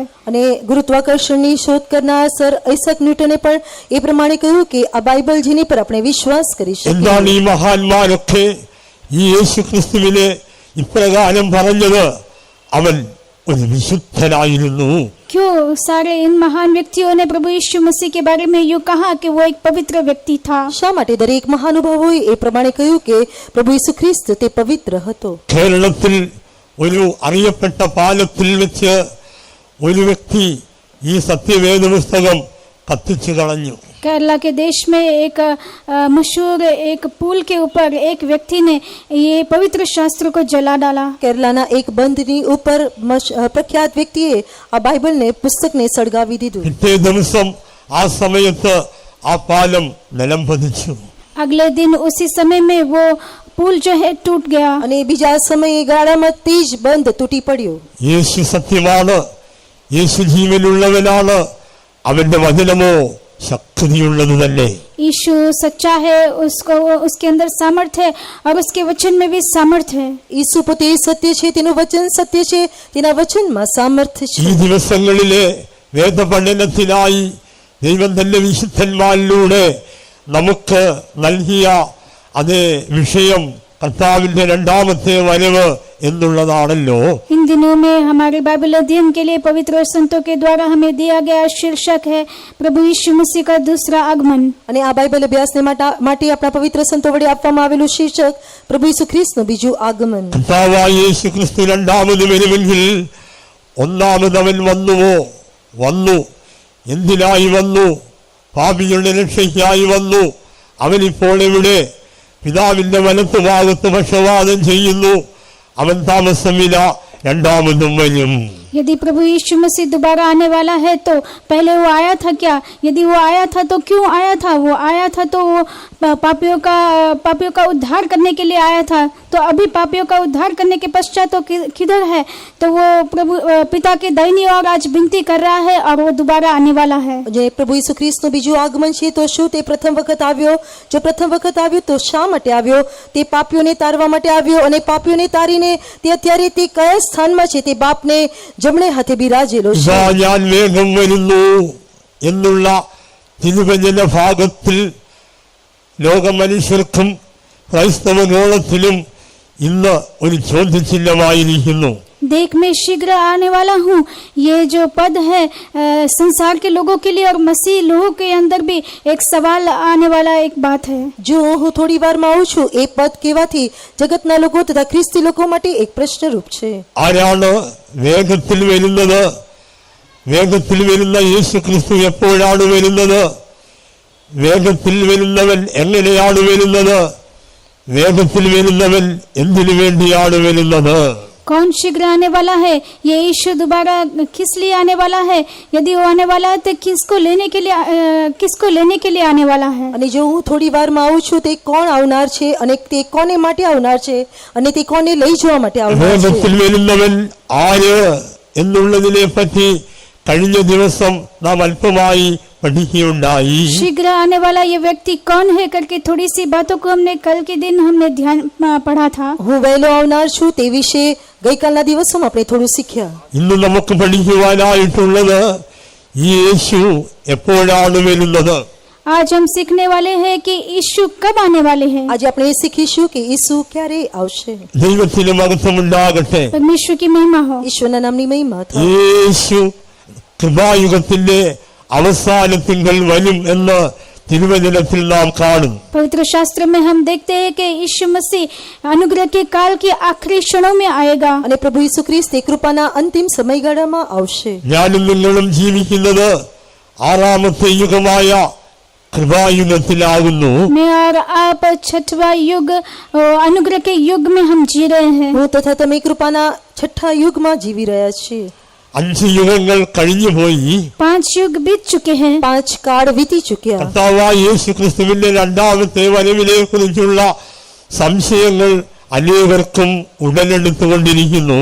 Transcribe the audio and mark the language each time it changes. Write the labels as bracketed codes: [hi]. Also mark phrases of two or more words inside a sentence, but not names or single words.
[gu] અને ગુરુત્વાકર્ષણની શોધ કરનાર સર ഐസക് ન્યૂટને પણ એ પ્રમાણે કહ્યું કે આ બાઇબલ જેની પર આપણે વિશ્વાસ કરી શકીએ. [ml] എന്താണ് ഈ മഹാന്മാരൊക്കെ ഈ യേശുക്രിസ്തുവിനെ ഇപ്രകാരം പറഞ്ഞത്? അവൻ ഒരു വിശുദ്ധനായിരുന്നു. [hi] क्यों सारे इन महान व्यक्तियों ने प्रभु यीशु मसीह के बारे में यूं कहा कि वो एक पवित्र व्यक्ति था? [gu] શા માટે દરેક મહાનુભાવોએ એ પ્રમાણે કહ્યું કે પ્રભુ ઈસુ ખ્રિસ્ત તે પવિત્ર હતો? [ml] കേരളത്തിൽ ഒരു അറിയപ്പെട്ട പാലത്തിൽ വെച്ച് ഒരു വ്യക്തി ഈ സത്യവേദ പുസ്തകം കത്തിച്ചു കളഞ്ഞു. [hi] केरला के देश में एक मशहूर एक पुल के ऊपर एक व्यक्ति ने ये पवित्र शास्त्र को जला डाला. [gu] કેરલાના એક બંધની ઉપર પ્રખ્યાત વ્યક્તિએ આ બાઇબલને પુસ્તકને સળગાવી દીધું. [ml] പിറ്റേ ദിവസം ആ സമയത്ത് ആ പാലം നിലം പതിച്ചു. [hi] अगले दिन उसी समय में वो पुल जो है टूट गया. [gu] અને બીજા સમયે ગાળામાં તેજ બંધ તૂટી પડ્યો. [ml] യേശു സത്യമാണ്, യേശു ജീവനുള്ളവനാണ്, അവന്റെ വചനമോ ശക്തിയുള്ളത് തന്നെ. [hi] यीशु सच्चा है, उसको उसके अंदर सामर्थ्य है और उसके वचन में भी सामर्थ्य है. [gu] ઈસુ પોતે સત્ય છે, તેનું વચન સત્ય છે, તેના વચનમાં સામર્થ્ય [ml] ഈ [gu] છે. [ml] ദിവസങ്ങളിലെ വേദപഠനത്തിനായി ദൈവം തന്റെ വിശുദ്ധന്മാരിലൂടെ നമുക്ക് നൽകിയ അതേ വിഷയം കർത്താവിന്റെ രണ്ടാമത്തെ വരവ് എന്നുള്ളതാണല്ലോ. [hi] इन दिनों में हमारे बाइबल अध्ययन के लिए पवित्र संतों के द्वारा हमें दिया गया शीर्षक है प्रभु यीशु मसीह का दूसरा आगमन. [gu] અને આ બાઇબલ અભ્યાસને માટે આપણા પવિત્ર સંતો વડે આપવામાં આવેલું શીર્ષક પ્રભુ ઈસુ ખ્રિસ્તનું બીજું આગમન. [ml] കർത്താവായ യേശു ക്രിസ്തു രണ്ടാമത് വരുമെങ്കിൽ ഒന്നാമത് അവൻ വന്നു. എന്തിനായി വന്നു? പാപികളുടെ രക്ഷയ്ക്കായി വന്നു. അവനിപ്പോൾ എവിടെ? പിതാവിന്റെ വലത്തുഭാഗത്ത് പക്ഷവാദം ചെയ്യുന്നു. അവൻ താമസമില്ല, രണ്ടാമതും വരും. [hi] यदि प्रभु यीशु मसीह दोबारा आने वाला है तो पहले वो आया था क्या? यदि वो आया था तो क्यों आया था? वो आया था तो वो पापियों का उद्धार करने के लिए आया था. तो अभी पापियों का उद्धार करने के पश्चात तो किधर है? तो वो प्रभु पिता के दाहिनी ओर आज विनती कर रहा है और वो दोबारा आने वाला है. [gu] જે પ્રભુ ઈસુ ખ્રિસ્તનું બીજું આગમન છે તો શું તે પ્રથમ વખત આવ્યો? જો પ્રથમ વખત આવ્યો તો શા માટે આવ્યો? તે પાપીઓને તારવા માટે આવ્યો, અને પાપીઓને તારીને તે અત્યારે તે કયા સ્થાનમાં છે? તે બાપને જમણે હાથે બિરાજેલો છે. [ml] ഇതാ ഞാൻ വേഗം വരുന്നു എന്നുള്ള തിരുവചന ഭാഗത്തിൽ ലോകമനുഷ്യർക്കും ക്രൈസ്തവ ഗോളത്തിലും ഇന്ന് ഒരു ചോദ്യചിഹ്നമായിരിക്കുന്നു. [hi] देख मैं शीघ्र आने वाला हूँ, ये जो पद है संसार के लोगों के लिए और मसीह लोगों के अंदर भी एक सवाल आने वाला एक बात है. [gu] જો હું થોડી વારમાં આવું છું, એ પદ કહેવાથી જગતના લોકો તથા ખ્રિસ્તી લોકો માટે એક પ્રશ્નરૂપ છે. [ml] ആരാണ് വേഗത്തിൽ വരുന്നത്? വേഗത്തിൽ വരുന്ന യേശു ക്രിസ്തു എപ്പോഴാണ് വരുന്നത്? വേഗത്തിൽ വരുന്നവൻ എങ്ങനെയാണ് വരുന്നത്? വേഗത്തിൽ വരുന്നവൻ എന്തിനു വേണ്ടിയാണ് വരുന്നത്? [hi] कौन शीघ्र आने वाला है? ये यीशु दोबारा किस लिए आने वाला है? यदि वो आने वाला है तो किसको लेने के लिए आने वाला है? [gu] અને જો હું થોડી વારમાં આવું છું તે કોણ આવનાર છે અને તે કોને માટે આવનાર છે અને તે કોને લઈ જવા માટે આવનાર છે? [ml] വേഗത്തിൽ വരുന്നവൻ ആര് എന്നുള്ളതിനെ പറ്റി കഴിഞ്ഞ ദിവസം നാം അല്പമായി പഠിക്കുകയുണ്ടായി. [hi] शीघ्र आने वाला ये व्यक्ति कौन है करके थोड़ी सी बातों को कल के दिन हमने ध्यान पढ़ा था. [gu] હું વહેલો આવનાર છું તે વિશે ગઈકાલના દિવસોમાં આપણે થોડું શીખ્યા. [ml] ഇന്ന് നമുക്ക് പഠിക്കുവാനായിട്ടുള്ളത് ഈ യേശു എപ്പോഴാണ് വരുന്നത്? [hi] आज हम सीखने वाले हैं कि यीशु कब आने वाले हैं. [gu] આજે આપણે એ શીખીશું કે ઈસુ ક્યારે આવશે. [ml] ദൈവത്തിന് മഹത്വമുണ്ടാകട്ടെ. [hi] परमेश्वर की महिमा हो. [gu] ઈશ્વરના નામની મહિમા થાય. [ml] യേശു കൃപായുഗത്തിന്റെ അവസാനത്തിങ്കൽ വരും എന്ന് തിരുവചനത്തിൽ നാം കാണും. [hi] पवित्र शास्त्र में हम देखते हैं कि यीशु मसीह अनुग्रह के काल के आखिरी क्षणों में आएगा. [gu] અને પ્રભુ ઈસુ ખ્રિસ્ત તે કૃપાના અંતિમ સમયગાળામાં આવશે. [ml] ഞാനും നിങ്ങളും ജീവിക്കുന്നത് ആറാമത്തെ യുഗമായ കൃപായുഗത്തിലാകുന്നു. [hi] मैं और आप छठवा युग अनुग्रह के युग में हम जी रहे हैं. [gu] હું તથા તમે કૃપાના છઠ્ઠા યુગમાં જીવી રહ્યા છીએ. [ml] 5 യുഗങ്ങൾ കഴിഞ്ഞുപോയി. [hi] 5 युग बीत चुके हैं. [gu] 5 કાળ વીતી ચુક્યા. [ml] കർത്താവായ യേശു ക്രിസ്തുവിന്റെ രണ്ടാമത്തെ വരവിനെ കുറിച്ചുള്ള സംശയങ്ങൾ അനേകർക്കും ഉടലെടുത്തുകൊണ്ടിരിക്കുന്നു.